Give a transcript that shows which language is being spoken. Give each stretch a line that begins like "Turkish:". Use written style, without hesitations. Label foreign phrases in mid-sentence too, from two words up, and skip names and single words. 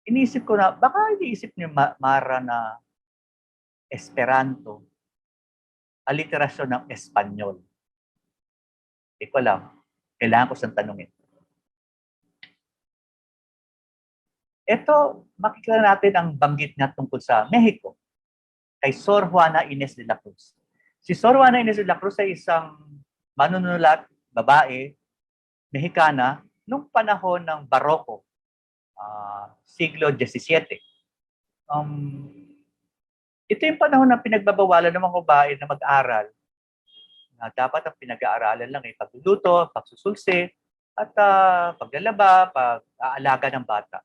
Filipino: iniisip ko na, baka iniisip ni Mara na Esperanto, aliterasyon ng Espanyol. Hindi ko alam. Kailangan ko siyang tanungin. Ito, makikita natin ang banggit niya tungkol sa Mexico, kay Sor Juana Inés de la Cruz. Si Sor Juana Inés de la Cruz ay isang manunulat, babae, Mexicana, nung panahon ng Baroko, siglo XVII. Ito yung panahon na pinagbabawalan ng mga babae na mag-aral. Na dapat ang pinag-aaralan lang ay pagluluto, pagsusulsi, at paglalaba, pag-aalaga ng bata.